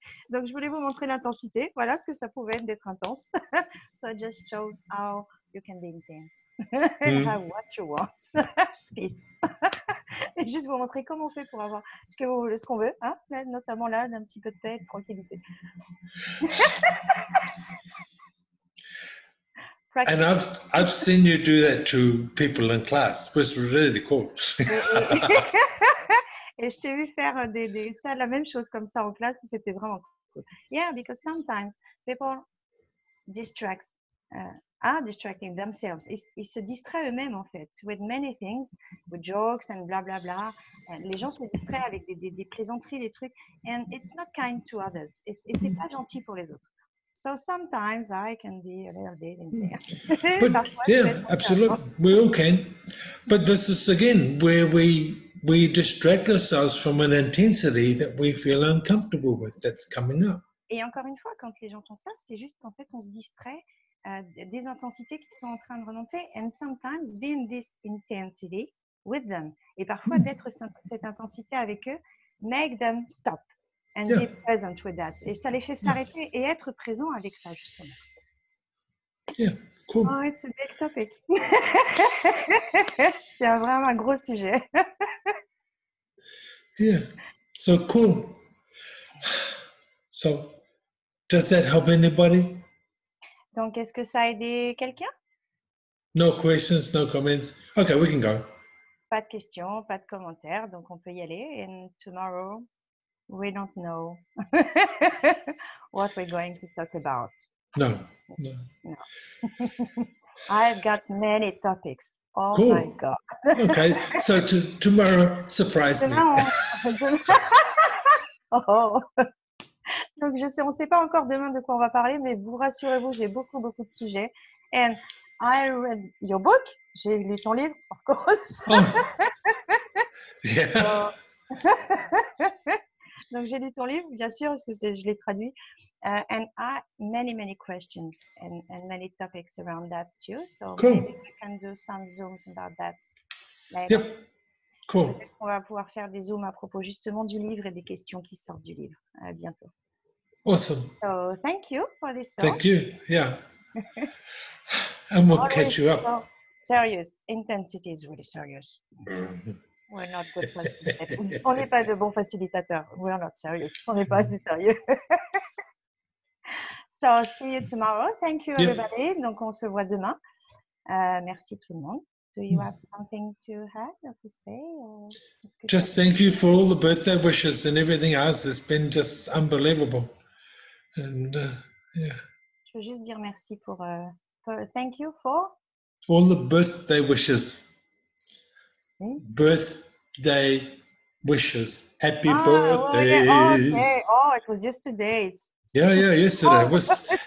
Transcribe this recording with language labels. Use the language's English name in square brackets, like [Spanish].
[French] Donc, je voulais vous montrer l'intensité. Voilà ce que ça pouvait être d'être intense. [English] So I just showed how you can be intense. And have what you want. Peace. [French] Et juste vous montrer comment on fait pour avoir ce qu'on veut, hein? Là, notamment là, d'un petit peu de paix et de tranquillité. [English] And I've seen you do that to people in class, which was really cool. [French] Et je t'ai vu faire ça, la même chose comme ça en classe, c'était vraiment cool. [English] Yeah, because sometimes people are distracting themselves. [French] Ils se distraient eux-mêmes en fait, [English] with many things, with jokes and bla bla bla. [French] Les gens se distraient avec des plaisanteries, des trucs, [English] and it's not kind to others. [French] Et c'est pas gentil pour les autres. [English] So sometimes I can be a little bit intense. But yeah, absolutely, we all can. But this is again where we distract ourselves from an intensity that we feel uncomfortable with that's coming up. [French] Et encore une fois, quand les gens font ça, c'est juste qu'en fait, on se distrait des intensités qui sont en train de remonter. [English] And sometimes be in this intensity with them. [French] Et parfois, d'être cette intensité avec eux, [English] make them stop and be present with that. [French] Et ça les fait s'arrêter et être présent avec ça, justement. [English] Yeah, cool. Oh, it's a big topic. [French] C'est vraiment un gros sujet. [English] Yeah, so cool. So Does that help anybody? [French] Donc, est-ce que ça a aidé quelqu'un? [English] No questions, no comments. Okay, we can go. [French] Pas de questions, pas de commentaires, donc on peut y aller. [English] And tomorrow, we don't know what we're going to talk about. No. No. I've got many topics. Oh Cool. my God. Okay, so tomorrow, surprise me. [French] Demain, Oh. Donc, on ne sait pas encore demain de quoi on va parler, mais vous rassurez-vous, j'ai beaucoup de sujets. [English] And I read your book. [French] J'ai lu ton livre, [English] of course. Oh. Yeah. [French] Donc, j'ai lu ton livre, bien sûr, parce que je l'ai traduit. [English] And many questions and many topics around that too. So Cool. maybe we can do some Zooms about that later. Yep. Cool. [French] On va pouvoir faire des Zooms à propos justement du livre et des questions qui sortent du livre. À bientôt. [English] Awesome. So thank you for this talk. Thank you. Yeah. And we'll Always catch you up. so serious. Intensity is really serious. Mhm. We're not good facilitators. [French] On n'est pas de bons facilitateurs. [English] We're not serious. [French] On n'est pas assez sérieux. [English] So see you tomorrow. Thank you Yep. everybody. [French] Donc on se voit demain. Merci tout le monde. [English] Do you have something to add or to say? Or Just thank you for all the birthday wishes and everything else. It's been just unbelievable. And yeah, [French] Je veux juste dire merci pour [English] thank you for all the birthday wishes. Birthday wishes. Happy birthday. Oh, okay. Oh, it was yesterday. Yeah, yesterday. It was